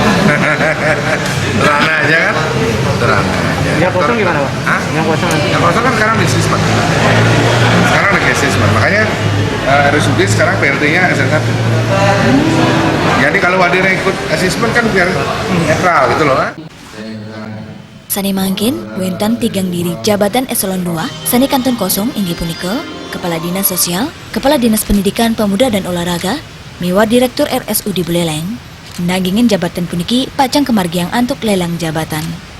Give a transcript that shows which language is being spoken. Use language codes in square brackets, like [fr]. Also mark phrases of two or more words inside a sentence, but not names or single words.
[id] Sederhana aja kan? Sederhana aja. Yang kosong gimana Pak? Hah? Yang kosong nanti? Yang kosong kan sekarang di Sisman. Sekarang lagi Sisman, makanya RSUD sekarang PLT-nya SN1. Jadi kalau wadirnya ikut asesmen kan biar netral gitu loh. [ban] Sani mangkin, wentan tigang diri [id] jabatan eselon 2, [ban] sani kanton kosong inggi punika, Kepala Dinas Sosial, Kepala Dinas Pendidikan Pemuda dan Olahraga, miwa Direktur RSUD Buleleng, nagingin jabatan puniki pacang kemargiang antuk [id] lelang jabatan.